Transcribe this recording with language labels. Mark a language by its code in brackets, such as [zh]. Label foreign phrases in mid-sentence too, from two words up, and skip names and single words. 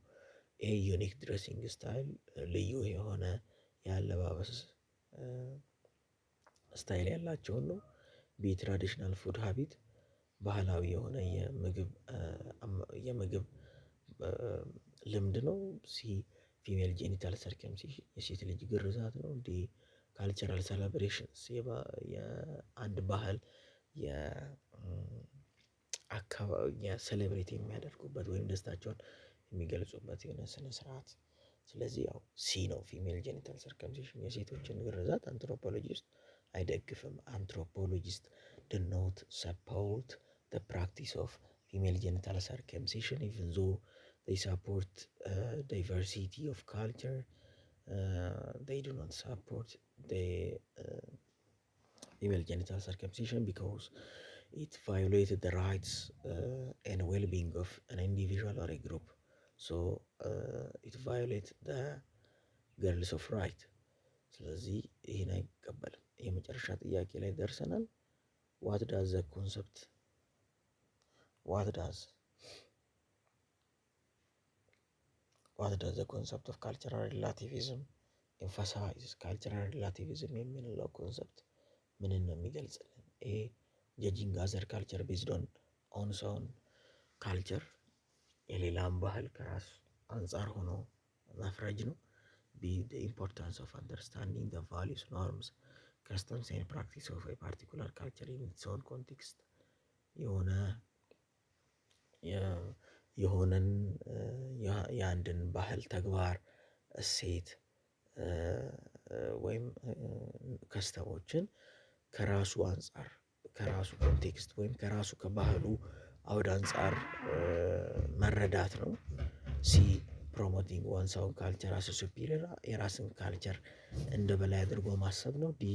[en] A unique dressing style [am] ልዩ የሆነ የአለባበስ ስታይል ያላቸውን ነው። [en] B traditional food habit [am] ባህላዊ የሆነ የምግብ ልምድ ነው። [en] C female genital circumcision [am] የሴት ልጅ ግርዛት ነው። [en] D cultural celebrations [am] የአንድ ባህል ሴሌብሬት የሚያደርጉበት ወይም ደስታቸውን የሚገልጹበት የሆነ ስነ ስርዓት። ስለዚህ ያው ሲ ነው [en] female genital circumcision [am] የሴቶችን ግርዛት አንትሮፖሎጂስት አይደግፍም። አንትሮፖሎጂስት [en] do not support the practice of female genital circumcision even though they support diversity of culture. They do not support the female genital circumcision because it violated the rights and well-being of an individual or a group. So it violates the girls of right. [am] ስለዚህ ይህን አይቀበልም። የመጨረሻ ጥያቄ ላይ ደርሰናል። [en] what does the concept of cultural relativism emphasize? cultural relativism [am] የምንለው ኮንሰፕት ምንን ነው የሚገልጽልን? [en] ኤ judging other culture based on one's own culture [am] የሌላም ባህል ከራስ አንጻር ሆኖ መፍረጅ ነው። ቢ [en] the importance of understanding the values, norms, customs and practice of a particular culture in its own context [am] የሆነን የአንድን ባህል ተግባር እሴት ወይም ከስተሞችን ከራሱ አንጻር ከራሱ ኮንቴክስት ወይም ከራሱ ከባህሉ አውድ አንጻር መረዳት ነው። ሲ [en] promoting one's own culture as superior [am] የራስን ካልቸር እንደ በላይ አድርጎ ማሰብ ነው። ዲ